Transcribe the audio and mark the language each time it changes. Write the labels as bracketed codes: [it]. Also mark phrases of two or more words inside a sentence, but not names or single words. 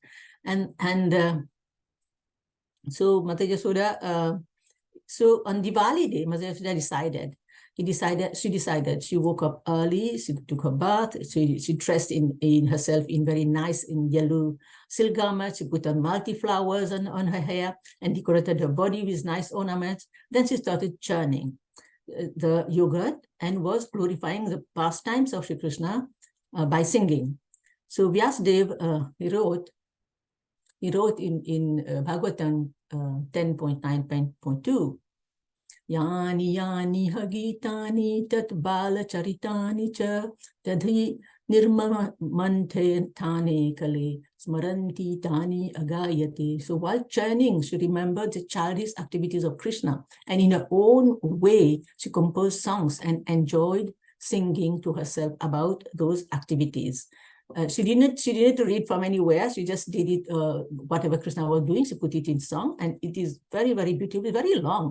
[en] And so Mother Yasoda, so on Diwali day, Mother Yasoda she decided, she woke up early, she took her bath, she dressed in herself in very nice in yellow silk garments, she put on multi-flowers on her hair and decorated her body with nice ornaments. Then she started churning the yogurt and was glorifying the pastimes of Shri Krishna by singing. So Vyasadeva, he wrote in Bhagavatam 10.9.2, [sa] Yani yani hagitani tat bala charitani cha tadhi nirmamante tane kale smaranti tani agayate. [en] So while churning, she remembered the childish activities of Krishna, and in her own way, she composed songs and enjoyed singing to herself about those activities. She didn't to read from anywhere. She just did it, whatever Krishna was doing, she put it in song, and it is very, very beautiful, very long.